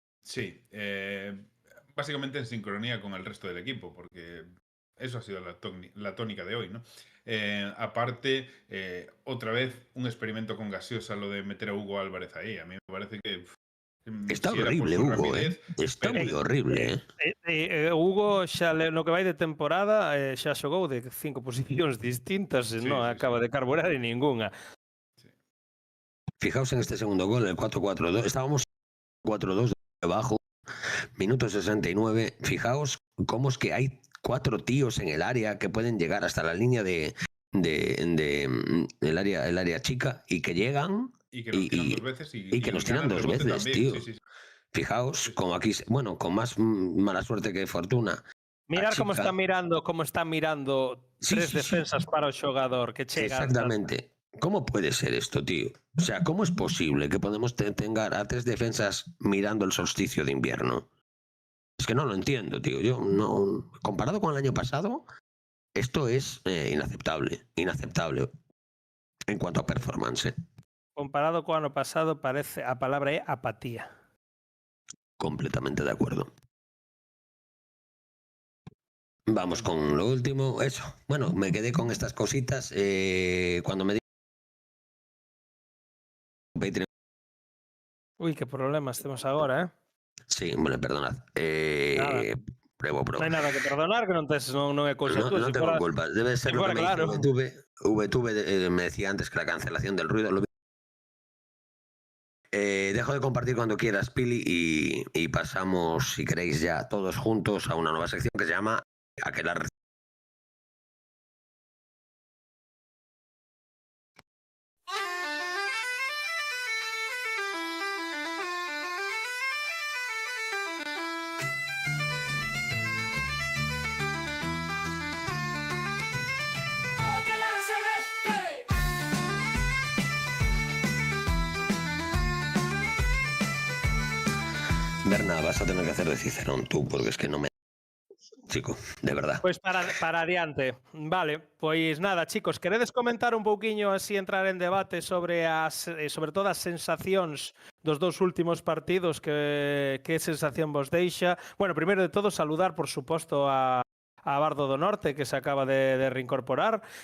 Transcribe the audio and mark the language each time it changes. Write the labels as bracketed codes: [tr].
[es] Sí, básicamente en sincronía con el resto del equipo, porque eso ha sido la tónica de hoy, ¿no? Aparte, otra vez un experimento con Gaseosa, lo de meter a Hugo Álvarez ahí. A mí me parece que [gl] está horrible Hugo, está moi horrible. Hugo xa no que vai de temporada xa xogou de 5 posicións distintas e non acaba de carburar en ningunha. [es] Fijaos en este segundo gol, el 4-4-2. Estábamos 4-2 debajo, minuto 69. Fijaos cómo es que hay 4 tíos en el área que pueden llegar hasta la línea de el área chica y que llegan y que nos tiran 2 veces y que nos tiran 2 veces, tío. Sí. Fijaos como aquí, bueno, con más mala suerte que fortuna. [gl] Mirar cómo está mirando 3 defensas para o xogador que chega. [es] Exactamente. ¿Cómo puede ser esto, tío? O sea, ¿cómo es posible que podemos tener a 3 defensas mirando el solsticio de invierno? Es que no lo entiendo, tío. Yo no. Comparado con el año pasado, esto es inaceptable. En cuanto a performance. [gl] Comparado con el año pasado, parece a palabra é apatía. [es] Completamente de acuerdo. Vamos con lo último. Eso. Bueno, me quedé con estas cositas. Cuando me Uy, qué problemas tenemos ahora, Sí, bueno, perdonad. Pruebo. No hay nada que perdonar, que no [gl] é cousa túa. [es] No tengo culpa. Debe ser lo que me claro. VTube me decía antes que la cancelación del ruido. Dejo de compartir cuando quieras, Pili, y pasamos, si queréis, ya todos juntos a una nueva sección que se llama Aquelarre. Berna, vas a tener que hacer de Cicerón tú, porque es que no me... Chico, de verdad. [gl] Pois para adiante. Vale, pois nada, chicos, queredes comentar un pouquiño así, entrar en debate sobre todo as sensacións dos 2 últimos partidos, que sensación vos deixa? Bueno, primeiro de todo, saludar, por suposto, a Bardo do Norte, que se acaba de reincorporar.